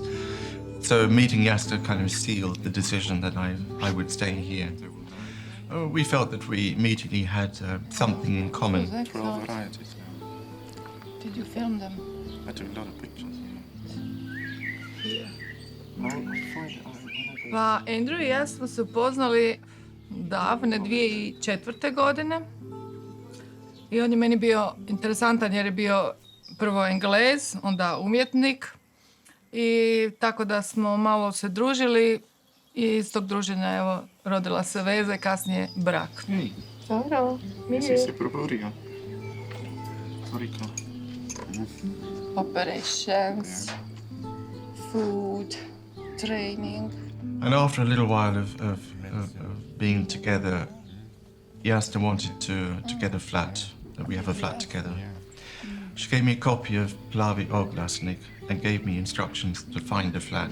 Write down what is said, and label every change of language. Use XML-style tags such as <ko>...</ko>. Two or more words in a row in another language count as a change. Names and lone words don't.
<en>So meeting Jasna kind of sealed the decision that I would stay here. We felt that we immediately had something in common. 12 varieties. Did you film them? I took a lot of pictures. Here.</en> <hr>Pa Andrew i ja smo se upoznali davne 2004. godine. I on je meni bio interesantan jer je bio prvo Englez, onda umjetnik. I tako da smo malo se družili i iz tog druženja evo rodila se veza i kasnije brak. Dobro, Jesi se proborio? Toliko.</hr> <en>Operations, food, training. And after a little while of being together, Jasna wanted to get a flat, that we have a flat together. She gave me a copy of Plavi Oglasnik and gave me instructions to find a flat.</en>